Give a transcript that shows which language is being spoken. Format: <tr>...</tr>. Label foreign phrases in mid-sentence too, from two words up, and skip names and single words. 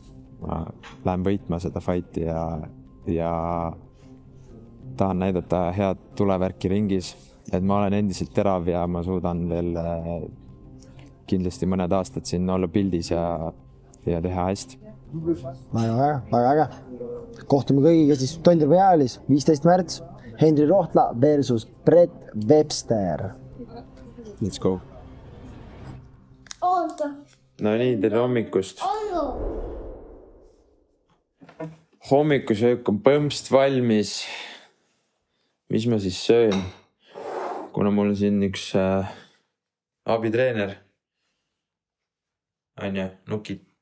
<et>Ma lähen võitma seda fighti ja tahan näidata head tulevärki ringis, et ma olen endiselt terav ja ma suudan veel kindlasti mõned aastad siin olla pildis ja teha hästi. Väga äge. Kohtume kõigiga siis Tondirve jäälis 15. märts. Henri Rohtla versus Brett Webster.</et> <en>Let's go.</en> <et>No nii, tere hommikust. Hommikusöök on põmst valmis. Mis ma siis söön? Kuna mul on siin üks abitreener. Anja, nukid.</et>